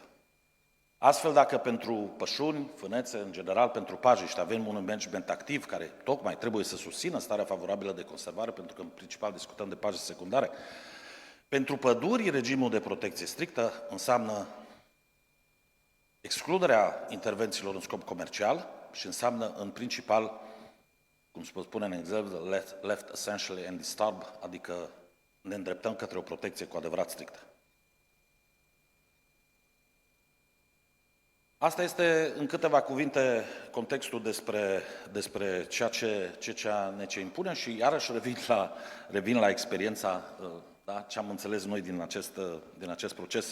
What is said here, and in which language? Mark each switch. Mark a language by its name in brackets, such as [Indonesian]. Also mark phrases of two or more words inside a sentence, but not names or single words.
[Romanian] Astfel, dacă pentru pășuni, fânețe, în general pentru pajiști, avem un management activ care tocmai trebuie să susțină starea favorabilă de conservare, pentru că în principal discutăm de pajiști secundare, pentru păduri, regimul de protecție strictă înseamnă excluderea intervențiilor în scop comercial și înseamnă în principal, cum se spune în exemplu, [English] left essentially undisturbed, [Romanian] adică ne îndreptăm către o protecție cu adevărat strictă. Asta este, în câteva cuvinte, contextul despre ceea ce impunem și iarăși revin la experiența, da, ce am înțeles noi din acest proces.